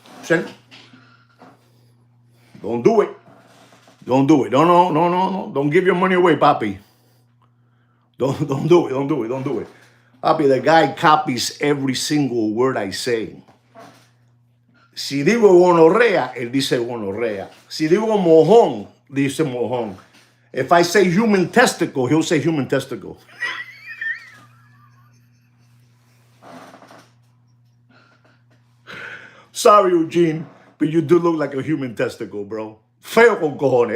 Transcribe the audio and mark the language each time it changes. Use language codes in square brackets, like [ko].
[en] And don't do it. Don't do it. No. Don't give your money away, papi. Don't do it. Don't do it. Don't do it. Papi, the guy copies every single word I say. [es] Si digo gonorrea, él dice gonorrea. Si digo mojón, dice mojón. [en] If I say human testicle, he'll say human testicle. Sorry, Eugene, but you do look like a human testicle, bro. [es] Feo con cojones.